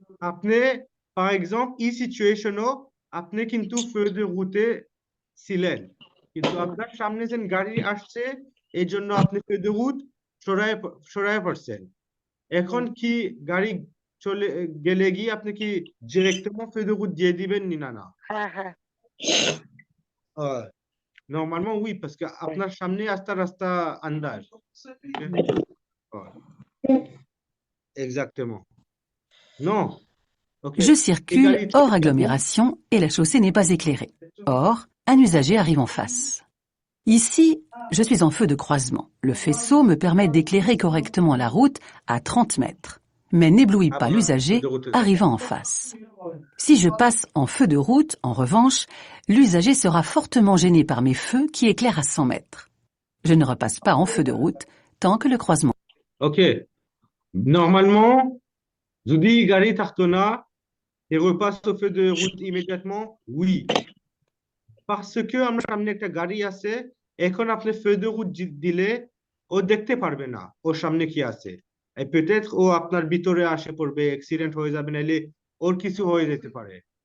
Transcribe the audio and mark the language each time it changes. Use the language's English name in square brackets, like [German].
[Bangla] আপনি par exemple এই সিচুয়েশনও আপনি কিন্তু feu de route ছিলেন, কিন্তু আপনার সামনে যেন গাড়ি আসছে এই জন্য আপনি feu de route সরায় পড়ছেন। এখন কি গাড়ি চলে গেলে গিয়ে আপনি কি ডিরেক্টলি feu de route দিয়ে দিবেন নি? না হ্যাঁ [French] normalement oui, parce que [Bangla] আপনার সামনে রাস্তা আন্দাজ। [French] Exactement. Non. Okay. Je circule hors agglomération et la chaussée n'est pas éclairée. Or, un usager arrive en face. Ici, je suis en feu de croisement. Le faisceau me permet d'éclairer correctement la route à 30 mètres, mais n'éblouit pas l'usager arrivant en face. Si je passe en feu de route, en revanche, l'usager sera fortement gêné par mes feux qui éclairent à 100 mètres. Je ne repasse pas en feu de route tant que le croisement. [English] Ok. [French] Normalement, [Bangla] যদি গাড়ি থাকতো না, [French] et repasse au feu de route immédiatement, oui. [Bangla] Parce que আমরা সামনে একটা গাড়ি আছে, এখন আপনি feu de route দিলে ও দেখতে পারবে না ওর সামনে কি আছে। [French] Et peut-être [Bangla] ও আপনার ভিতরে আসে পড়বে, অ্যাক্সিডেন্ট হয়ে যাবে, নাইলে ওর কিছু হয়ে যেতে পারে।